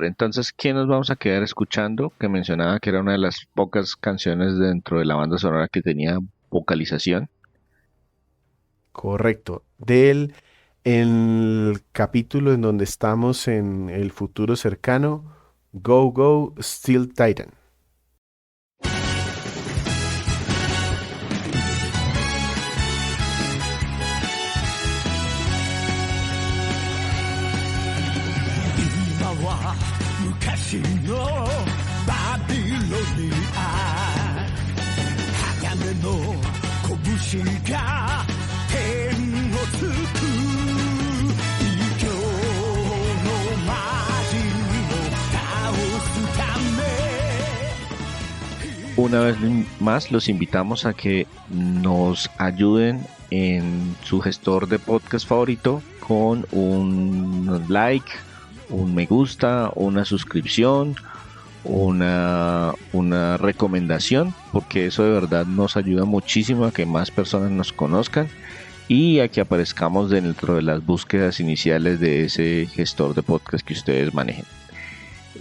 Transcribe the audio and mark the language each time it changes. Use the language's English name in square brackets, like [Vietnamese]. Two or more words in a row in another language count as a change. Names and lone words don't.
[Spanish] Entonces, ¿qué nos vamos a quedar escuchando? Que mencionaba que era una de las pocas canciones dentro de la banda sonora que tenía vocalización. Correcto. Del el capítulo en donde estamos en el futuro cercano, [English] Go Go Steel Titan. [Japanese] 今は昔のバビロニア鋼の拳が天をつく異教の魔人を倒すため [Spanish] Una vez más, los invitamos a que nos ayuden en su gestor de podcast favorito con un like, un me gusta, una suscripción, una recomendación, porque eso de verdad nos ayuda muchísimo a que más personas nos conozcan y a que aparezcamos dentro de las búsquedas iniciales de ese gestor de podcast que ustedes manejen.